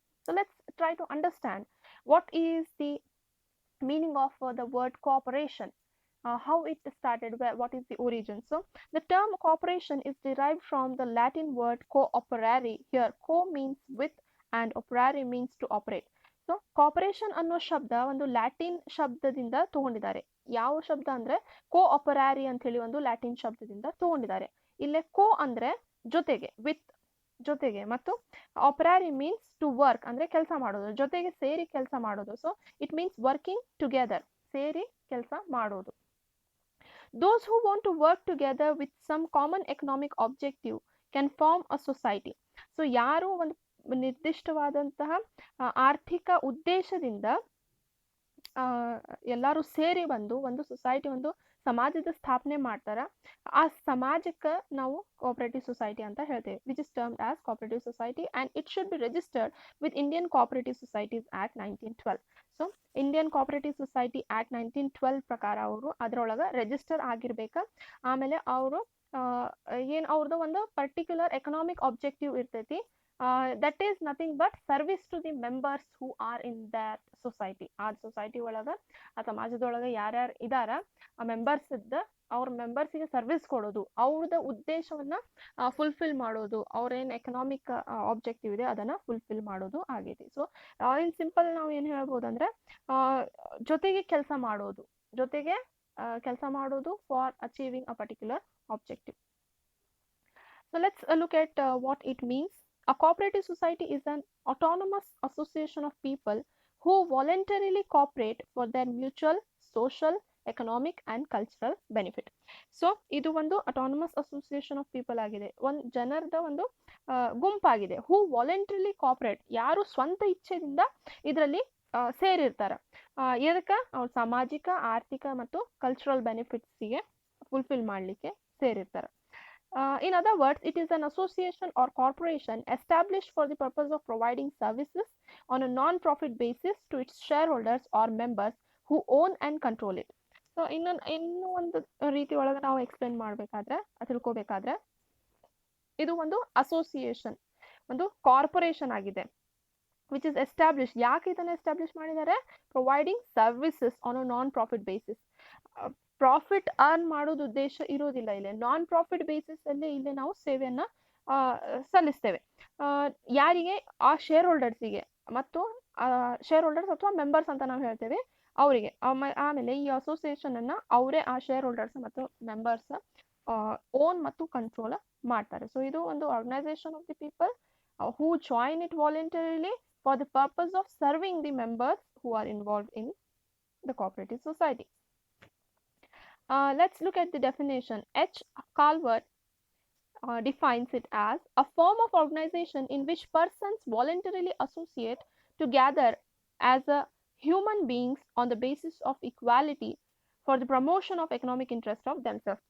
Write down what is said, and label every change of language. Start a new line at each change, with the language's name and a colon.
English: So, let's try to understand what is the meaning of the word cooperation, how it started, what is the origin. So the term cooperation is derived from the Latin word cooperare. Here co means with and operare means to operate.
Kannada: So cooperation ಅನ್ನೋ ಶಬ್ದ ಒಂದು Latin ಶಬ್ದದಿಂದ ತಗೊಂಡಿದ್ದಾರೆ. ಯಾವ ಶಬ್ದ ಅಂದ್ರೆ ಕೋ ಆಪರಾರಿ ಅಂತ ಹೇಳಿ ಒಂದು ಲ್ಯಾಟಿನ್ ಶಬ್ದದಿಂದ ತಗೊಂಡಿದ್ದಾರೆ. ಇಲ್ಲೇ ಕೋ ಅಂದ್ರೆ ಜೊತೆಗೆ, ವಿತ್ ಜೊತೆಗೆ, ಮತ್ತು ಆಪರಾರಿ
English: means to work
Kannada: ಅಂದ್ರೆ ಕೆಲಸ ಮಾಡೋದು, ಜೊತೆಗೆ ಸೇರಿ ಕೆಲಸ ಮಾಡೋದು.
English: so it means working together,
Kannada: ಸೇರಿ ಕೆಲಸ ಮಾಡೋದು.
English: Those who want to work together with some common economic objective can form a society.
Kannada: So ಯಾರು ಒಂದು ನಿರ್ದಿಷ್ಟವಾದಂತಹ ಆರ್ಥಿಕ ಉದ್ದೇಶದಿಂದ ಎಲ್ಲರೂ ಸೇರಿ ಬಂದು ಒಂದು ಸೊಸೈಟಿ, ಒಂದು ಸಮಾಜದ ಸ್ಥಾಪನೆ ಮಾಡ್ತಾರ, ಆ ಸಮಾಜಕ್ಕೆ ನಾವು ಕೋಆಪರೇಟಿವ್ ಸೊಸೈಟಿ ಅಂತ ಹೇಳ್ತೇವೆ,
English: Which is termed as cooperative society and it should be registered with Indian cooperative societies act 1912.
Kannada: So Indian cooperative society act 1912 ಪ್ರಕಾರ ಅವರು ಅದರೊಳಗೆ ರಿಜಿಸ್ಟರ್ ಆಗಿರ್ಬೇಕು. ಆಮೇಲೆ ಅವರು ಏನು ಅವ್ರದ್ದು ಒಂದು ಪರ್ಟಿಕ್ಯುಲರ್ ಎಕನಾಮಿಕ್ ಆಬ್ಜೆಕ್ಟಿವ್ ಇರ್ತೈತಿ,
English: that is nothing but service to the members who are in that society.
Kannada: ಆ ಸೊಸೈಟಿ ಒಳಗ, ಆ ಸಮಾಜದೊಳಗ ಯಾರ್ಯಾರು ಇದಾರ ಆ ಮೆಂಬರ್ಸ್ ಇದ್ದ ಅವ್ರ ಮೆಂಬರ್ಸಿಗೆ ಸರ್ವಿಸ್ ಕೊಡೋದು, ಅವ್ರದ ಉದ್ದೇಶವನ್ನ ಫುಲ್ಫಿಲ್ ಮಾಡೋದು, ಅವ್ರೇನ್ ಎಕನಾಮಿಕ್ ಆಬ್ಜೆಕ್ಟಿವ್ ಇದೆ ಅದನ್ನ ಫುಲ್ಫಿಲ್ ಮಾಡೋದು ಆಗೈತಿ. ಸೊ ಇನ್ ಸಿಂಪಲ್ ನಾವು ಏನ್ ಹೇಳ್ಬೋದಂದ್ರೆ ಜೊತೆಗೆ ಕೆಲಸ ಮಾಡೋದು, ಜೊತೆಗೆ ಕೆಲಸ ಮಾಡೋದು
English: For achieving a particular objective. So let's look at what it means. A cooperative society is an autonomous association of people who voluntarily cooperate for their mutual, social, economic and cultural benefit.
Kannada: So ಇದು ಒಂದು
English: autonomous association of people
Kannada: ಆಗಿದೆ, ಒಂದು ಜನರದ ಒಂದು ಗುಂಪಾಗಿದೆ.
English: who voluntarily cooperate,
Kannada: ಯಾರು ಸ್ವಂತ ಇಚ್ಛೆಯಿಂದ ಇದರಲ್ಲಿ ಸೇರಿರ್ತಾರ, ಇದಕ್ಕೆ ಅವ್ರ ಸಾಮಾಜಿಕ, ಆರ್ಥಿಕ ಮತ್ತು ಕಲ್ಚರಲ್ ಬೆನಿಫಿಟ್ಸ್ಗೆ ಫುಲ್ಫಿಲ್ ಮಾಡಲಿಕ್ಕೆ ಸೇರಿರ್ತಾರೆ.
English: In other words, it is an association or corporation established for the purpose of providing services on a non-profit basis to its shareholders or members who own and control it.
Kannada: So ಇನ್ನು ಒಂದು ರೀತಿ ಒಳಗೆ ನಾವು explain ಮಾಡಬೇಕಾದ್ರೆ, ತಿಳ್ಕೊಬೇಕಾದ್ರೆ, ಇದು ಒಂದು association, ಒಂದು corporation ಆಗಿದೆ,
English: Which is establish.
Kannada: ಯಾಕೆ ಇದನ್ನು ಎಸ್ಟಾಬ್ಲಿಷ್ ಮಾಡಿದ್ದಾರೆ?
English: Providing services on a non profit basis.
Kannada: Profit earn ಮಾಡೋದು ಉದ್ದೇಶ ಇರೋದಿಲ್ಲ ಇಲ್ಲಿ, ನಾನ್ ಪ್ರಾಫಿಟ್ ಬೇಸಿಸ್ ಅಲ್ಲಿ ಇಲ್ಲಿ ನಾವು ಸೇವೆಯನ್ನ ಸಲ್ಲಿಸ್ತೇವೆ. ಯಾರಿಗೆ? ಆ ಶೇರ್ ಹೋಲ್ಡರ್ಸಿಗೆ, ಮತ್ತು ಶೇರ್ ಹೋಲ್ಡರ್ಸ್ ಅಥವಾ ಮೆಂಬರ್ಸ್ ಅಂತ ನಾವು ಹೇಳ್ತೇವೆ ಅವರಿಗೆ. ಆಮೇಲೆ ಈ ಅಸೋಸಿಯೇಷನ್ ಅನ್ನ ಅವರೇ, ಆ ಶೇರ್ ಹೋಲ್ಡರ್ಸ್ ಮತ್ತು ಮೆಂಬರ್ಸ್ ಓನ್ ಮತ್ತು ಕಂಟ್ರೋಲ್ ಮಾಡ್ತಾರೆ. ಸೊ ಇದು ಒಂದು
English: Organisation of the people who join it voluntarily for the purpose of serving the members who are involved in the cooperative society. Let's look at the definition. H. Calvert defines it as a form of organization in which persons voluntarily associate together as a human beings on the basis of equality for the promotion of economic interest of themselves.